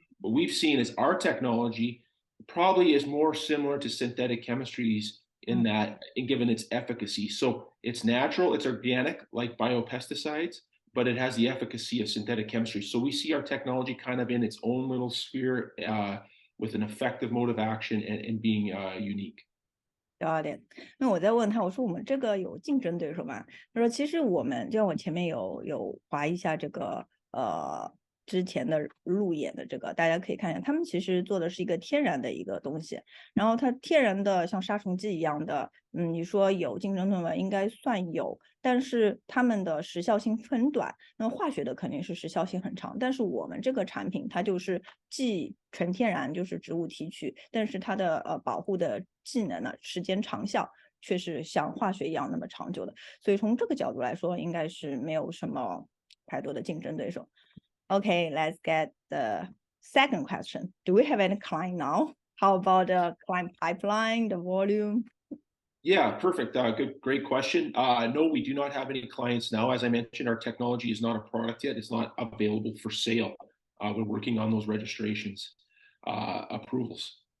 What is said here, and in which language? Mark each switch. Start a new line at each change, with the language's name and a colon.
English: What we've seen is our technology probably is more similar to synthetic chemistries in that, given its efficacy. So it's natural, it's organic, like biopesticides, but it has the efficacy of synthetic chemistry. So we see our technology kind of in its own little sphere with an effective mode of action and being unique. Got it.
Chinese: 那我再问他，我说我们这个有竞争对手吗？他说其实我们就像我前面有划一下这个之前的路演的这个，大家可以看一下，他们其实做的是一个天然的一个东西，然后它天然的像杀虫剂一样的，你说有竞争对手应该算有，但是他们的时效性很短，那化学的肯定是时效性很长，但是我们这个产品它就是既纯天然，就是植物提取，但是它的保护的技能呢，时间长效却是像化学一样那么长久的，所以从这个角度来说，应该是没有什么太多的竞争对手。
English: Okay, let's get the second question. Do we have any client now? How about the client pipeline, the volume? Yeah, perfect. Great question. No, we do not have any clients now. As I mentioned, our technology is not a product yet. It's not available for sale. We're working on those registrations, approvals.